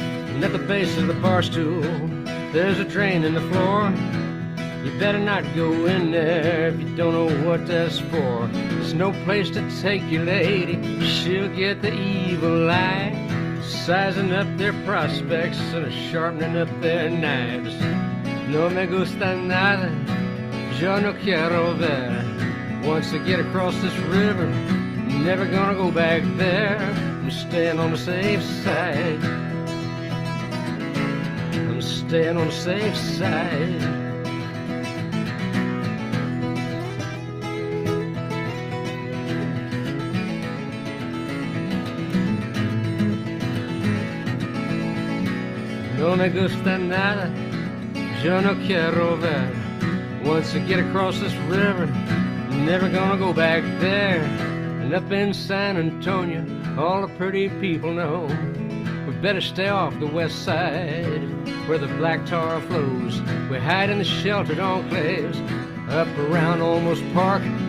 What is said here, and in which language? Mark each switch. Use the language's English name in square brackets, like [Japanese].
[English] And at the base of the bar stool, there's a drain in the floor. You better not go in there if you don't know what that's for. There's no place to take your lady, she'll get the evil eye, sizing up their prospects and sharpening up their knives. [Spanish] No me gusta nada, yo no quiero ver. [English] Once I get across this river, never gonna go back there. I'm staying on the safe side. I'm staying on the safe side. [Spanish] No me gusta nada, yo no quiero ver. [English] Once I get across this river, I'm never gonna go back there. And up in San Antonio, all the pretty people know we've better stay off the west side where the black tar flows. We hide in the sheltered enclaves up around Olmos Park.